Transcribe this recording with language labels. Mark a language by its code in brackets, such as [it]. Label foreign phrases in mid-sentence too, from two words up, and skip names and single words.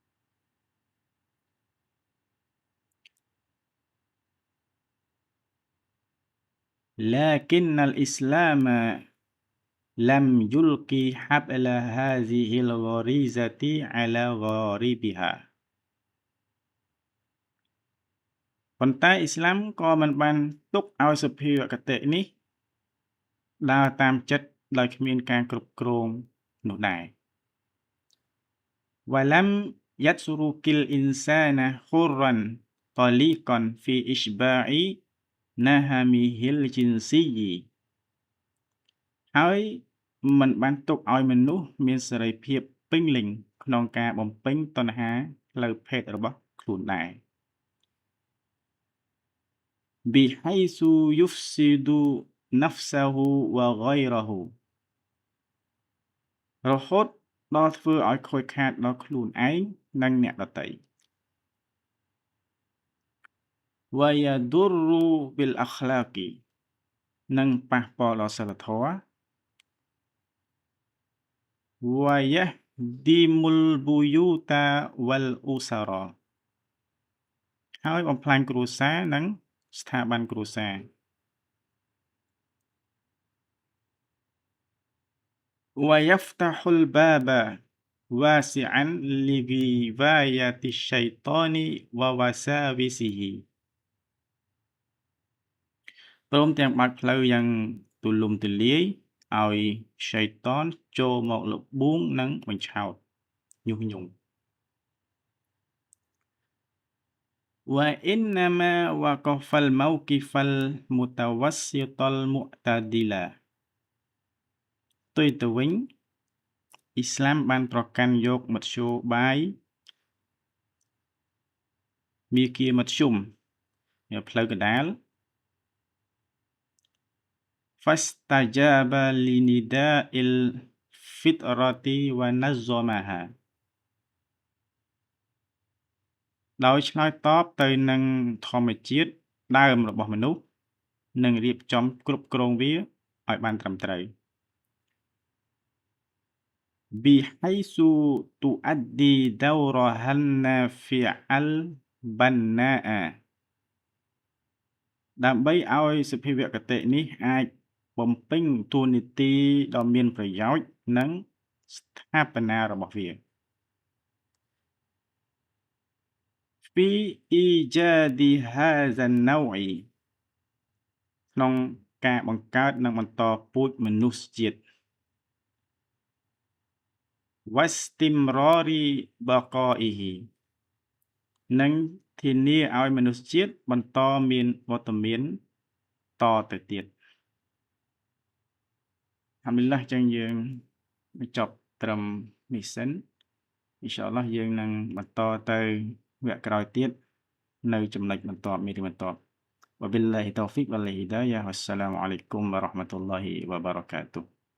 [ar] لكنّ الإسلام لم يلقِ حبل هذه الغريزة على غاربها [km] ប៉ុន្តែអ៊ីស្លាមក៏មិនបានទុកឲ្យសភាវគតិនេះដើរតាមចិត្តដោយគ្មានការគ្រប់គ្រងនោះដែរ [ar] ولم يترك الإنسان حرًّا طليقًا في إشباع نهمه الجنسي [km] ហើយមិនបានទុកឲ្យមនុស្សមានសេរីភាពពេញលេញក្នុងការបំពេញតណ្ហាផ្លូវភេទរបស់ខ្លួនដែរ [ar] بحيث يفسد نفسه وغيره [km] រហូតដល់ធ្វើឲ្យខូចខាតដល់ខ្លួនឯងនិងអ្នកដទៃ [ar] ويضرّ بالأخلاق [km] និងប៉ះពាល់ដល់សីលធម៌ [ar] ويهدم البيوت والأسر [km] ហើយបំផ្លាញគ្រួសារនិងស្ថាប័នគ្រួសារ [ar] ويفتح الباب واسعًا لغواية الشيطان ووساوسه [km] ព្រមទាំងបើកផ្លូវយ៉ាងទូលំទូលាយឲ្យឆៃតានចូលមកលបួងនិងបញ្ឆោតញុះញង់ [ar] وإنما وقف الموقف المتوسط المعتدل [km] ផ្ទុយទៅវិញអ៊ីស្លាមបានប្រកាន់យកមធ្យោបាយមាគ៌ាមធ្យមផ្លូវកណ្ដាល [ar] فاستجاب لنداء الفطرة ونظّمها [km] ដោយឆ្លើយតបទៅនឹងធម្មជាតិដើមរបស់មនុស្សនិងរៀបចំគ្រប់គ្រងវាឲ្យបានត្រឹមត្រូវ [ar] بحيث تؤدي دورها النافع البنّاء [km] ដើម្បីឲ្យសភាវគតិនេះអាចបំពេញតួនាទីដ៏មានប្រយោជន៍និងស្ថាបនារបស់វា [ar] في إيجاد هذا النوع [km] ក្នុងការបង្កើតនិងបន្តពូជមនុស្សជាតិ [ar] واستمرار بقائه [km] និងធានាឲ្យមនុស្សជាតិបន្តមានវត្តមានតទៅទៀត [ar] الحمد لله [km] ចឹងយើងបញ្ចប់ត្រឹមនេះសិន [ar] إن شاء الله [km] យើងនឹងបន្តទៅវគ្គក្រោយទៀតនៅចំណុចបន្ទាប់មេរៀនបន្ទាប់ [ar] وبالله توفيق والله هداية والسلام عليكم ورحمة الله وبركاته